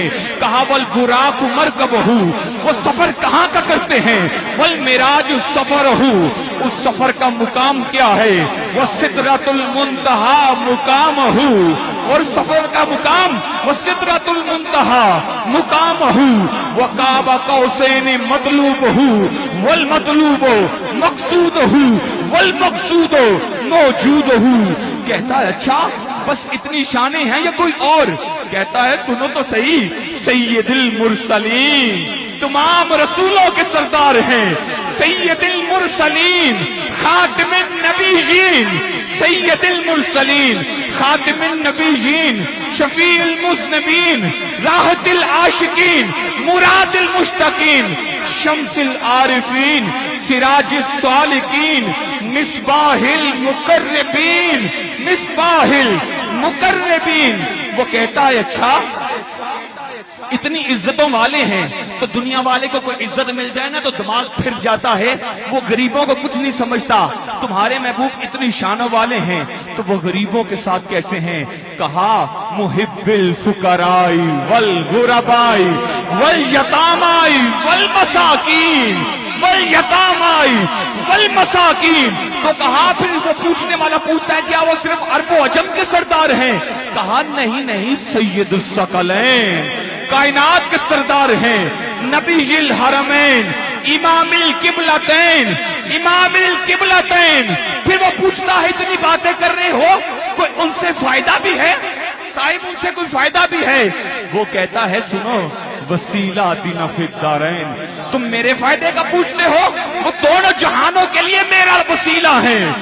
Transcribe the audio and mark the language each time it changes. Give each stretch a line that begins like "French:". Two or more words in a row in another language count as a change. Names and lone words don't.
Hindi: कहा,
Arabic: والبراق مركبه,
Hindi: वो सफर कहाँ का करते हैं?
Arabic: والمعراج سفره,
Hindi: उस सफर का मुकाम क्या है?
Arabic: وهي سدرة المنتهى مقامه,
Hindi: और सफर का मुकाम
Arabic: وهي سدرة المنتهى مقامه، وهو قاب قوسين مطلوبه والمطلوب مقصوده والمقصود موجوده.
Hindi: कहता है, अच्छा बस इतनी शानें हैं या कोई और? कहता है, सुनो तो सही,
Arabic: سيد المرسلين,
Hindi: तमाम रसूलों के सरदार हैं,
Arabic: سيد المرسلين خاتم النبيين، سيد المرسلين خاتم النبيين شفيع المذنبين راحة العاشقين مراد المشتاقين شمس العارفين سراج السالكين مصباح المقربين، مصباح المقربين.
Hindi: वो कहता है, अच्छा इतनी इज्जतों वाले हैं तो दुनिया वाले को कोई इज्जत मिल जाए ना तो दिमाग फिर जाता है, वो गरीबों को कुछ नहीं समझता। तुम्हारे महबूब इतनी शानों वाले हैं तो वो गरीबों के साथ कैसे हैं? कहा,
Arabic: محب الفقراء والغرباء واليتامى والمساكين، واليتامى والمساكين.
Hindi: तो कहा, फिर वो पूछने वाला पूछता है, क्या वो सिर्फ अरबो अजम के सरदार हैं? कहा, नहीं नहीं,
Arabic: سيد الثقلين,
Hindi: कायनात के सरदार हैं,
Arabic: نبي الحرمين, امام القبلتین، امام القبلتین۔
Hindi: फिर वह पूछता है इतनी बातें कर रहे हो, कोई उनसे फ़ायदा भी है साहब, उनसे कोई फ़ायदा भी है? वह कहता है सुनो,
Arabic: وسیلاتنا فی الدارین،
Hindi: तुम मेरे फ़ायदे का पूछते हो, वह दोनों जहानों के लिए मेरा वसीला है.